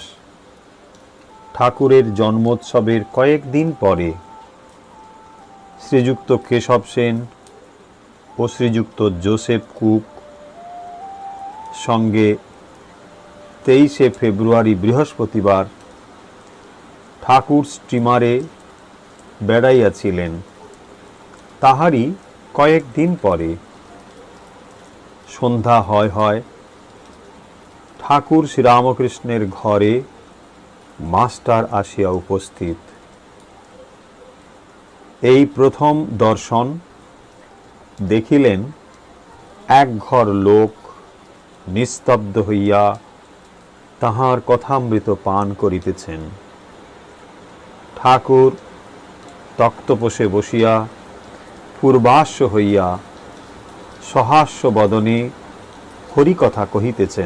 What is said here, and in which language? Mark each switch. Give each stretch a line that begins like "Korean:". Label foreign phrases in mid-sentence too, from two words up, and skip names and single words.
Bangla: ঠাকুরের জন্মোৎসবের কয়েকদিন পরে শ্রীযুক্ত কেশব সেন ও শ্রীযুক্ত জোসেফ কুক সঙ্গে 23 ফেব্রুয়ারি বৃহস্পতিবার ঠাকুর স্টীমারে বেড়াইয়াছিলেন। তাহারই কয়েকদিন পরে সন্ধ্যা হয় হয় ঠাকুর শ্রীরামকৃষ্ণের ঘরে মাস্টার আসিয়া উপস্থিত। এই প্রথম দর্শন দেখিলেন এক ঘর লোক নিস্তব্ধ হইয়া তাহার কথামৃত পান করিতেছেন। ঠাকুর তক্তপোষে বসিয়া পূর্বাশ্ব হইয়া সহাস্য বদনে হরিকথা কহিতেছেন।